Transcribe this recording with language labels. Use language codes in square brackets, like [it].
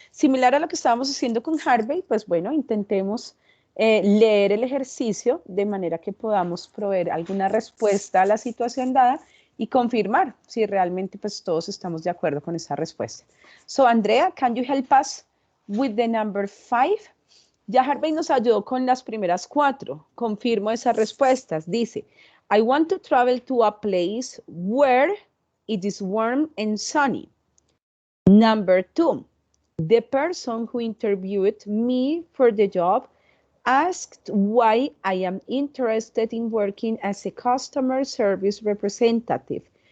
[es] Similar a lo que estábamos haciendo con Harvey, pues bueno, intentemos leer el ejercicio de manera que podamos proveer alguna respuesta a la situación dada y confirmar si realmente pues todos estamos de acuerdo con esa respuesta. [en] So, Andrea, can you help us with the number 5? [es] Ya Harvey nos ayudó con las primeras 4. Confirmo esas respuestas. Dice, [en] I want to travel to a place where it is warm and sunny. Number 2, the person who interviewed me for the job asked why I am interested in working as a customer service representative.